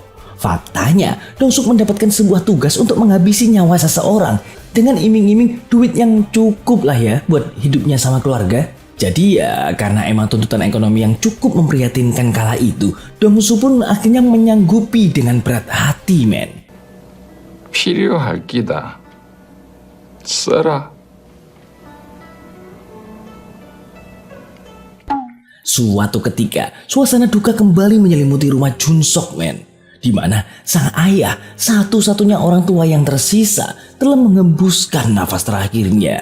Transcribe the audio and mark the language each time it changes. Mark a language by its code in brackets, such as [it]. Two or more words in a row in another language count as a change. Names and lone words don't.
[id] Faktanya, Dongsuk mendapatkan sebuah tugas untuk menghabisi nyawa seseorang dengan iming-iming duit yang cukup lah ya buat hidupnya sama keluarga. Jadi ya karena emang tuntutan ekonomi yang cukup memprihatinkan kala itu, Dongsu pun akhirnya menyanggupi dengan berat hati men. [ko] 필요할 끼다. 써라. [id] Suatu ketika, suasana duka kembali menyelimuti rumah Junsok men. Di mana sang ayah, satu-satunya orang tua yang tersisa, telah mengembuskan nafas terakhirnya.